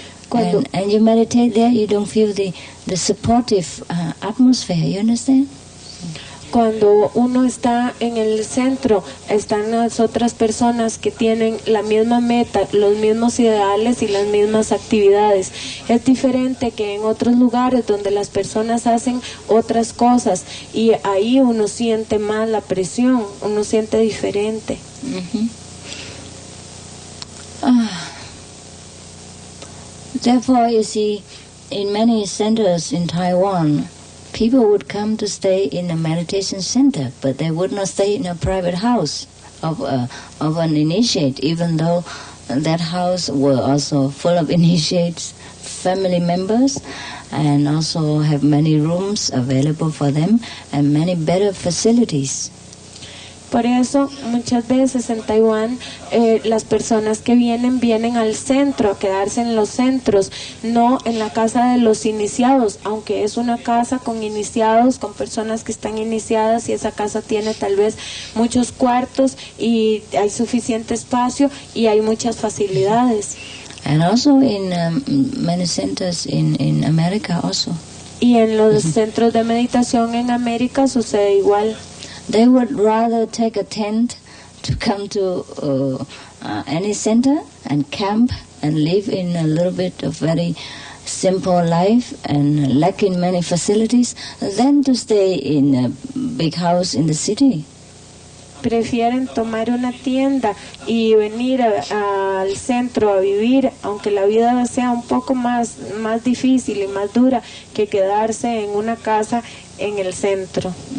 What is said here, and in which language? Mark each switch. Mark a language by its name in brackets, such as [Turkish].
[English] And you meditate there, you don't feel the supportive atmosphere, you understand? [Spanish] Cuando uno está en el centro, están las otras personas que tienen la misma meta, los mismos ideales y las mismas actividades. Es diferente que en otros lugares donde las personas hacen otras cosas y ahí uno siente más la presión, uno siente diferente. [English] Therefore, you see, in many centers in Taiwan, people would come to stay in a meditation center, but they would not stay in a private house of an initiate, even though that house were also full of initiates, family members, and also have many rooms available for them and many better facilities. [Spanish] Por eso, muchas veces en Taiwán, las personas que vienen al centro, a quedarse en los centros, no en la casa de los iniciados, aunque es una casa con iniciados, con personas que están iniciadas, y esa casa tiene tal vez muchos cuartos y hay suficiente espacio y hay muchas facilidades. [English] And also in many centers in America also. [Spanish] Y en los centros de meditación en América sucede igual. [English] They would rather take a tent to come to any center and camp and live in a little bit of very simple life and lacking many facilities than to stay in a big house in the city. [Spanish] prefieren tomar una tienda y venir al centro a vivir, aunque la vida sea un poco más difícil y más dura que quedarse en una casa en el centro.